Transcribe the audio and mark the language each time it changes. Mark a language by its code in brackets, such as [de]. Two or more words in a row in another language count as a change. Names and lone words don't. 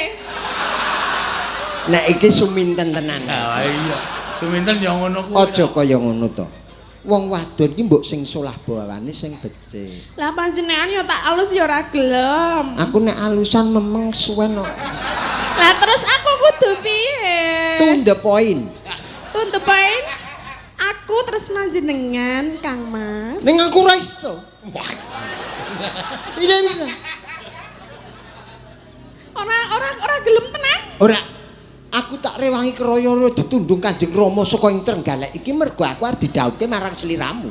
[jv] Nek iki suminten tenan. Ah iya. Suminten ya ngono kuwi. Aja kaya ngono to. Wong wadon ki mbok sing solah bawane sing becik. Lah panjenengan ya tak alus ya ora gelem. Aku nek alusan memeng suwen kok. Lah terus aku kudu piye? [en] To the point. To the point. [jv] Aku tresno jenengan, Kang Mas. Ning aku ora iso. [id] Tidak bisa. [jv] Ora gelem tenan. Ora. Aku tak rewangi keroyo ditundung Kanjeng Rama saka ing Trenggalek iki mergo aku arep didhawuhke marang sliramu.